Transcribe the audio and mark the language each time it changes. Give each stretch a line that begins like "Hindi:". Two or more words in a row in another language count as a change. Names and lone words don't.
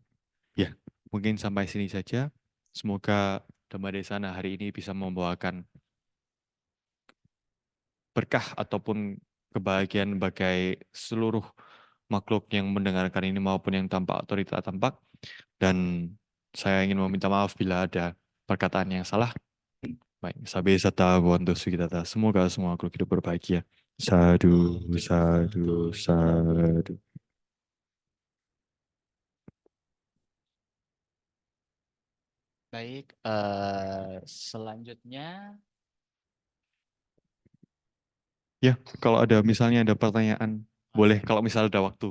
Indonesian: Ya, mungkin sampai sini saja. Semoga Dhamma Desana hari ini bisa membawakan berkah ataupun kebahagiaan bagi seluruh makhluk yang mendengarkan ini maupun yang tanpa otoritas tampak. Dan saya ingin meminta maaf bila ada perkataan yang salah. Baik,
Pali: sabe sata wanto sugitata.
Indonesian: Semoga semua makhluk hidup berbahagia.
Pali: Sadu, sadu, sadu.
Indonesian: Baik, selanjutnya, Ya, kalau ada misalnya ada pertanyaan, boleh kalau misalnya ada waktu.